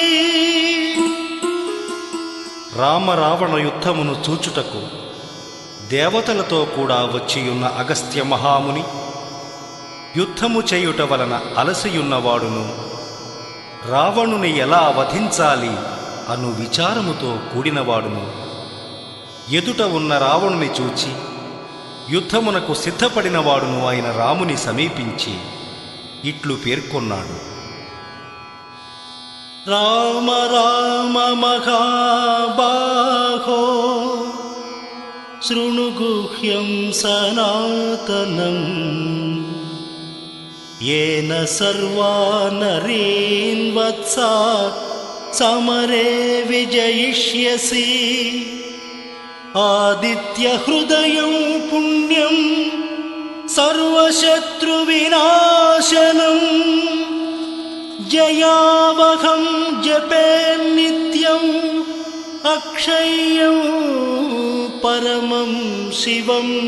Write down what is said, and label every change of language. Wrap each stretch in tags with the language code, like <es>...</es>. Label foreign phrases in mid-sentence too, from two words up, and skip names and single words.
<te>రామరావణ యుద్ధమును చూచుటకు దేవతలతో కూడా వచ్చియున్న అగస్త్య మహాముని యుద్ధము చేయుట వలన అలసియున్నవాడును రావణుని ఎలా వధించాలి అను విచారముతో కూడినవాడును ఎదుట ఉన్న రావణుని చూచి యుద్ధమునకు సిద్ధపడినవాడును ఆయన రాముని సమీపించి ఇట్లు పేర్కొన్నాడు.</te> <sa>రామ రామ మహాబాహో శృణు గుహ్యం సనాతనం येन सर्वा नरीन् वत्सा समरे विजयिष्यसि आदित्य हृदयं पुण्यं सर्वशत्रुविनाशनं जयावहं जपे नित्यं अक्षय्यं परमं शिवं</sa>